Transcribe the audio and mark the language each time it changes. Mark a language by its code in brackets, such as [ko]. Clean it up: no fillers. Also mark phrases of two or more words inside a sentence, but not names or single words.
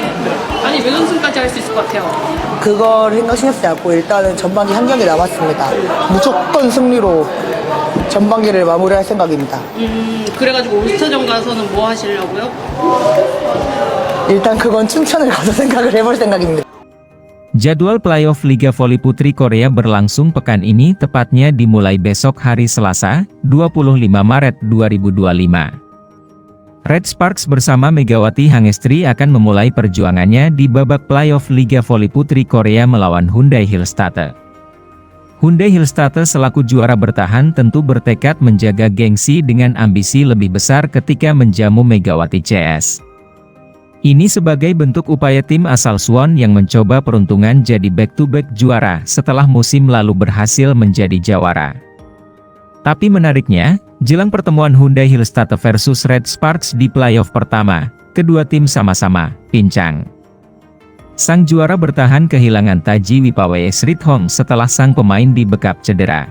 [ko] 아니 몇 연승까지 할 수 있을 것 같아요? 그걸 신경 쓰지 않고 일단은 전반기 한 경기 남았습니다. 무조건 승리로 전반기를 마무리할 생각입니다. 그래가지고 올스타전 가서는 뭐 하시려고요? 일단 그건 춘천을 가서 생각을 해볼 생각입니다. [id] Jadwal playoff Liga Voli Putri Korea berlangsung pekan ini, tepatnya dimulai besok hari Selasa, 25 Maret 2025. Red Sparks bersama Megawati Hangestri akan memulai perjuangannya di babak playoff Liga Voli Putri Korea melawan Hyundai Hillstatte. Hyundai Hillstatte selaku juara bertahan tentu bertekad menjaga gengsi dengan ambisi lebih besar ketika menjamu Megawati CS. Ini sebagai bentuk upaya tim asal Suwon yang mencoba peruntungan jadi back-to-back juara setelah musim lalu berhasil menjadi jawara. Tapi menariknya, jelang pertemuan Hyundai Hillstatte versus Red Sparks di playoff pertama, kedua tim sama-sama pincang. Sang juara bertahan kehilangan Taji Wipawae Srithong setelah sang pemain dibekap cedera.